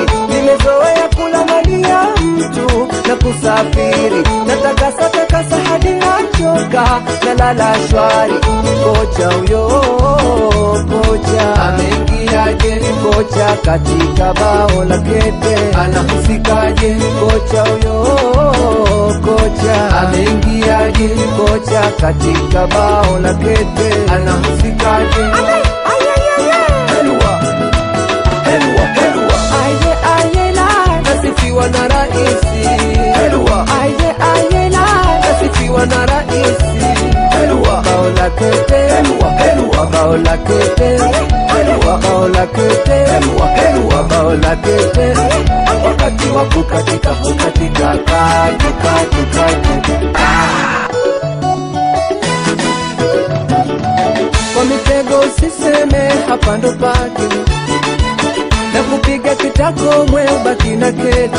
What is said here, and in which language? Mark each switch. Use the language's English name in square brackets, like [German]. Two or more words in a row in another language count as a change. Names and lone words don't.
[Swahili] Nimezoea kula mali ya mtu na kusafiri, natakasa takasa hadi nachoka, nalala shwari. Kocha huyo, kocha ameingiaje? Kocha katika bao la kete anahusikaje? Kocha huyo, kocha ameingiaje? Kocha katika bao la kete anahusikaje? [Arabic] Helwa, helwa, helwa. [Swahili] Aye aye la, nasifiwa na raisi. Helwa, aye aye la, nasifiwa na raisi. Helwa, bao la kete. [Arabic] Helwa, helwa, [Swahili] bao la kete. Helwa. bao la kete, helwa bao la kete. Wakati wa kukatika katu. Kwa mitego usiseme hapa ndo pake, na kupiga kitako mwe ubaki na kete.